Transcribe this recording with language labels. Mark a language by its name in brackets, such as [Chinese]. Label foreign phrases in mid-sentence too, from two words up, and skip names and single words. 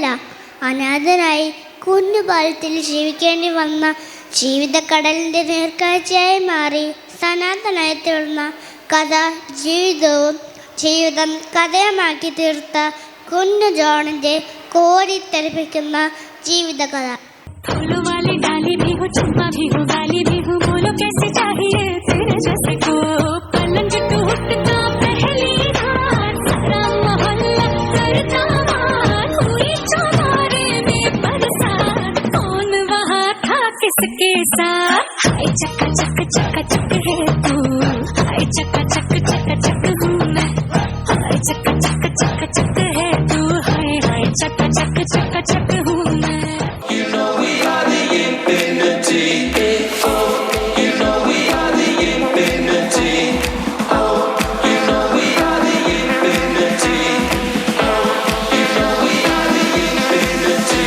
[Malayalam] അനാഥനായി കുഞ്ഞുപാലത്തിൽ ജീവിക്കേണ്ടി വന്ന ജീവിതക്കടലിൻ്റെ നേർക്കാഴ്ചയായി മാറി സനാതനായി തീർന്ന കഥ ജീവിതം കഥയമാക്കി തീർത്ത കുഞ്ഞു ജോണിൻ്റെ കോരിത്തെറിപ്പിക്കുന്ന ജീവിതകഥ. [Hindi] डाली भी हो चंपा भी हो गाली भी हो बोलो कैसे चाहिए तेरे जैसे को पलंग टूटता पहली रात सारा मोहल्ला करता मान हुई चौबारे में बरसात कौन वहाँ था किसके साथ हाय चक्का चक चक्का चक है तू हाय चक्का चक चक्का चक हूँ मैं हाय चक्का चक चक्का चक है तू हाय हाय चक्का चक चक्का चक हूँ मैं. [English] You know we are the infinity. Oh, you know we are the infinity. Oh, you know we are the infinity. Oh, you know we are the infinity.